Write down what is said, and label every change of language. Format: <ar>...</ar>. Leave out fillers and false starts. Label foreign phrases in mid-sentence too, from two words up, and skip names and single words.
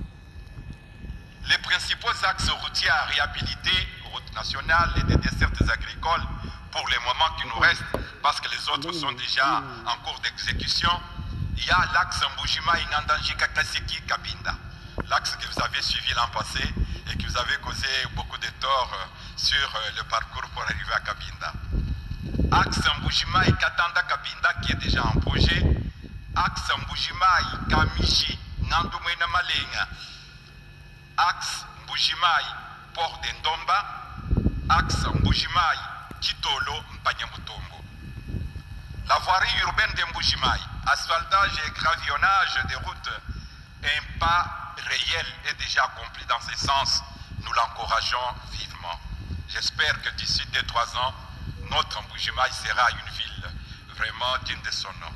<fr>Les principaux axes routiers à réhabiliter, route nationale et des dessertes agricoles, pour les moments qui nous restent, parce que les autres sont déjà en cours d'exécution, il y a l'axe Mbujimai-Ngandanji-Kakaseki-Kabinda, l'axe que vous avez suivi l'an passé et qui vous avait causé beaucoup de tort sur le parcours pour arriver à Kabinda. Axe Mbujimai-Katanda-Kabinda qui est déjà en projet, axe Mbujimai-Kamishi-Nandumena-Malenga, axe Mbujimai-Port de Ndomba, axe Mbujimai-Kitolo-Mpanyamutombo. La voirie urbaine de Mbujimai, asphaltage et gravillonnage des routes, un pas réel est déjà accompli dans ce sens. Nous l'encourageons vivement. J'espère que d'ici 2-3 ans, notre Mbujimai sera une ville vraiment digne de son nom.</fr>